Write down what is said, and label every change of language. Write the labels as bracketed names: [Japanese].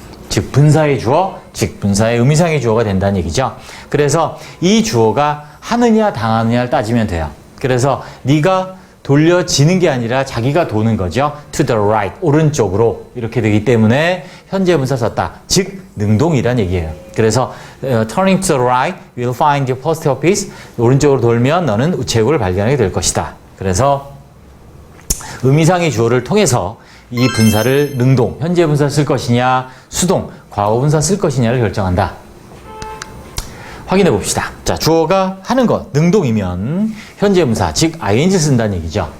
[Korean] 즉 분사의 주어, 즉 분사의 의미상의 주어가 된다는 얘기죠. 그래서 이 주어가 하느냐 당하느냐를 따지면 돼요. 그래서 네가 돌려지는 게 아니라 자기가 도는 거죠. to the right, 오른쪽으로 이렇게 되기 때문에 현재 분사 썼다. 즉 능동이란 얘기예요. [English] 그래서 turning to the right, you'll find your post office. [Korean] 오른쪽으로 돌면 너는 우체국을 발견하게 될 것이다. 그래서 의미상의 주어를 통해서 이 분사를 능동, 현재 분사 쓸 것이냐, 수동, 과거 분사 쓸 것이냐를 결정한다. 확인해 봅시다. 자, 주어가 하는 것, 능동이면 현재 분사, 즉 ing 쓴다는 얘기죠.